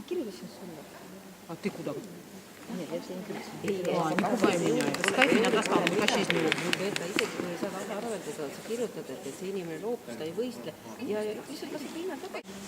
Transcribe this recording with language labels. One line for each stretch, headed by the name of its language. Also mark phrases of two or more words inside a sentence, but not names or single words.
Russian: сейчас сюда. А ты куда? Нет, я все не кричу. Не пугай меня. Пускай меня достанут, пускай исчезнет.
Estonian: Peeta, isegi kui ei saa taga arveldada, sa kirjutad, et see inimene loobus, ta ei võistle ja lihtsalt lased hinna tagasi.